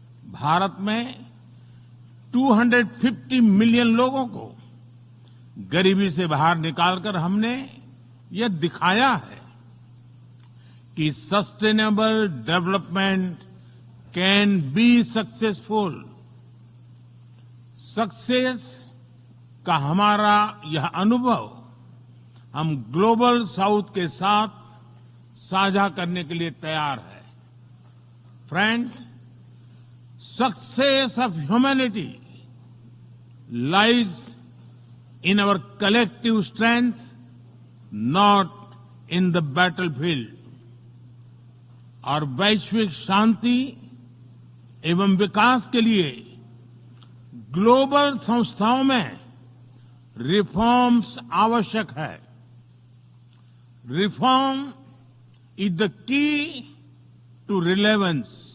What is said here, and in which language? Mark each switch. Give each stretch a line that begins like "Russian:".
Hindi: भारत में 250 मिलियन लोगों को गरीबी से बाहर निकालकर हमने यह दिखाया है कि
English: Sustainable development can be successful.
Hindi: Success का हमारा यह अनुभव हम ग्लोबल साउथ के साथ साझा करने के लिए तैयार है।
English: Friends, success of humanity lies in our collective strength, not in the battlefield.
Hindi: और वैश्विक शांति एवं विकास के लिए ग्लोबल संस्थाओं में रिफॉर्म्स आवश्यक है।
English: Reform is the key to relevance.